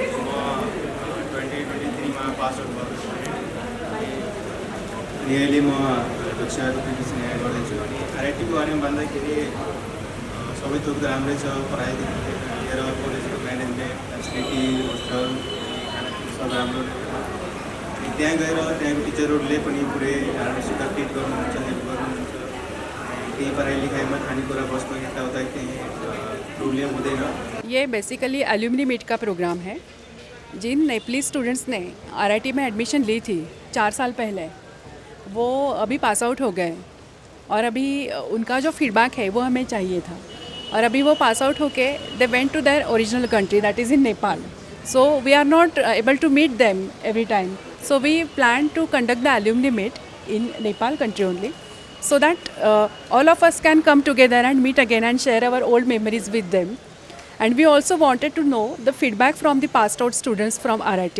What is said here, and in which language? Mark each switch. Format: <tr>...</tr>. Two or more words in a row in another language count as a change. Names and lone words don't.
<ne>म 2023 मा</ne> <en>pass out</en> <ne>भएको अनि अहिले म कक्षा प्रिपरेसन गर्दैछु अनि आरआइटीको बारेमा भन्दाखेरि सबै थोक त राम्रै छ पढाइदेखि लिएर कलेजको</ne> <en>management facility hostel</en> <ne>खानापिना सब राम्रो अनि त्यहाँ गएर त्यहाँको टिचरहरूले पनि पुरै राम्रोसित ट्रिट गर्नुहुन्छ हेल्प गर्नुहुन्छ त्यही पढाइ लेखाइमा खानेकुरा बस्न यताउता त्यही प्रब्लम हुँदैन।</ne> <hi>ये बेसिकली एल्यूमनी मीट का प्रोग्राम है जिन नेपली स्टूडेंट्स ने आरआईटी में एडमिशन ली थी 4 साल पहले वो अभी पास आउट हो गए और अभी उनका जो फीडबैक है वो हमें चाहिए था और अभी वो पास आउट होके</hi> <en>they went to their original country that is in Nepal so we are not able to meet them every time so we plan to conduct the alumni meet in Nepal country only so that all of us can come together and meet again and share our old memories with them. And we also wanted to know the feedback from the passed out students from RIT.</en>